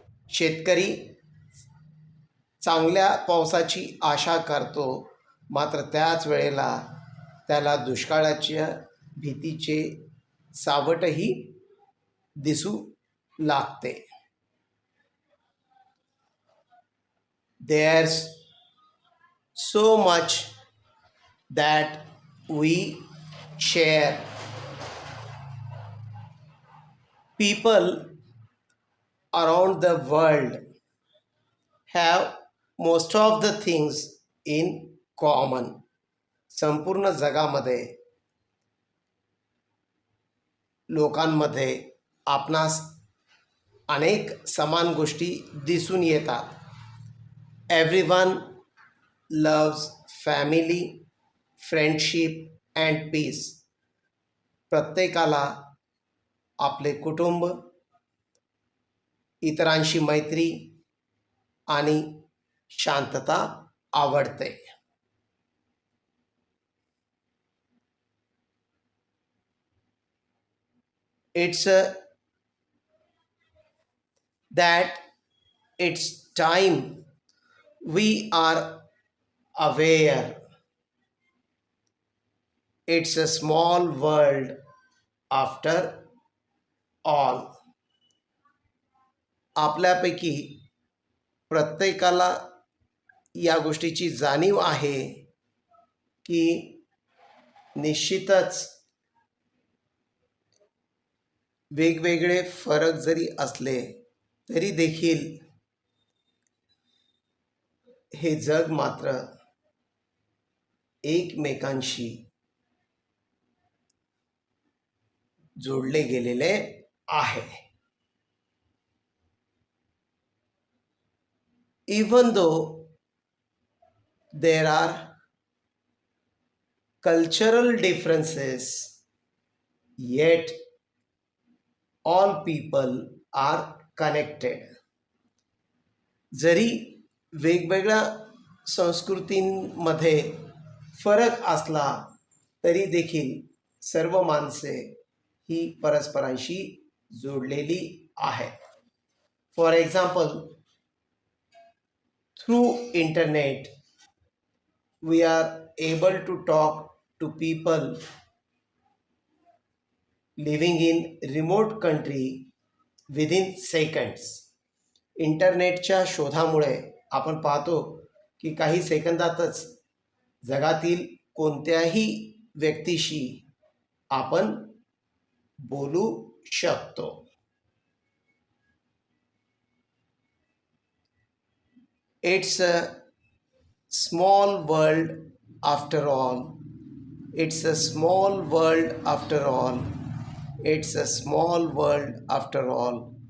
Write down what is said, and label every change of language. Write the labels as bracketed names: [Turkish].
[Marathi] शेतकरी चांगल्या पावसाची आशा करतो, मात्र त्याच वेळेला त्याला दुष्काळाच्या भीतीचे सावटही दिसू लागते. [English] There's so much that we share. People around the world have most of the things in common. [Marathi] संपूर्ण जगामध्ये लोकांमध्ये आपणास अनेक समान गोष्टी दिसून येतात. [English] Everyone loves family, friendship and peace. [Marathi] प्रत्येकाला आपले कुटुंब, इतरांशी मैत्री आणि शांतता आवडते. [English] It's that it's time we are aware. It's a small world after all. [Marathi] आपल्यापैकी प्रत्येकाला या गोष्टीची जाणीव आहे की निश्चितच वेगवेगळे फरक जरी असले तरी देखील हे जग मात्र एकमेकांशी जोडले गेलेले आहे. [English] Even though there are cultural differences, yet all people are connected. [Marathi] जरी वेगवेगळ्या संस्कृतींमध्ये फरक असला तरी देखील सर्व माणसे ही परस्परांशी जोडलेली आहेत. [English] For example, through internet we are able to talk to people living in remote country within seconds. [Marathi] इंटरनेटच्या शोधामुळे आपण पाहतो की काही सेकंदातच जगातील कोणत्याही व्यक्तीशी आपण बोलू शकतो. [English] It's a small world after all. It's a small world after all. It's a small world after all.